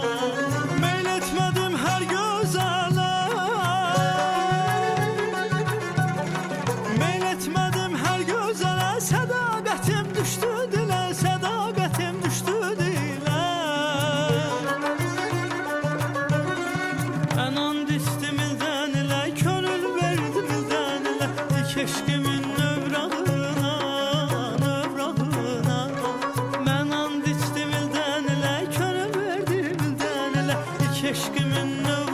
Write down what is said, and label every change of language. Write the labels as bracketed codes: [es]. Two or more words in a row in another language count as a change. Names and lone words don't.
[tr] Meyletmedim her gözele, meyletmedim her gözele. [az] Sədaqətim düştü dilə, sədaqətim düştü dilə. [tr] Ben and içtim ildən ilə, könül verdim ildən ilə. [az] İlk eşqimin növrağına, növrağına. [tr] Ben and içtim ildən ilə, könül verdim ildən ilə. [az] İlk eşqimin